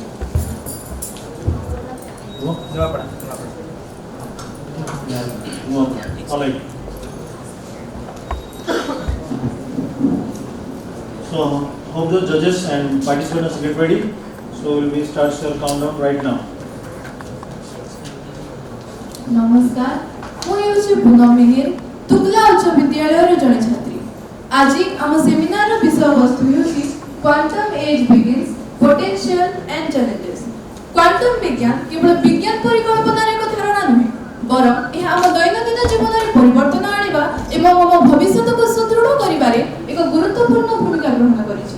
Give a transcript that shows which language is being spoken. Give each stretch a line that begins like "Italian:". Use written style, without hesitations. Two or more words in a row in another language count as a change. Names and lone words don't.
English: All right. So hope the judges and participants get ready. So will we start your countdown right now.
Odia: नमस्कार, ମୁଁ ହେଉଛି ପୁନମ ମିହିର, ତୁଗଲା ଉଚ୍ଚ ବିଦ୍ୟାଳୟର ଜଣେ ଛାତ୍ରୀ। ଆଜି ଆମ ସେମିନାରର ବିଷୟବସ୍ତୁ ହେଉଛି କ୍ୱାଣ୍ଟମ୍ ଏଜ୍ ବିଗିନ୍ସ, ପୋଟେନ୍ସିଆଲ ଆଣ୍ଡ ଚ୍ୟାଲେଞ୍ଜେସ୍। କ୍ୱାଣ୍ଟମ୍ ବିଜ୍ଞାନ କେବଳ ବିଜ୍ଞାନ ପରିକଳ୍ପନାର ଏକ ଧାରଣା ନୁହେଁ, ବରଂ ଏହା ଆମ ଦୈନନ୍ଦିନ ଜୀବନରେ ପରିବର୍ତ୍ତନ ଆଣିବା ଏବଂ ଆମ ଭବିଷ୍ୟତକୁ ସୁଦୃଢ଼ କରିବାରେ ଏକ ଗୁରୁତ୍ୱପୂର୍ଣ୍ଣ ଭୂମିକା ଗ୍ରହଣ କରିଛି।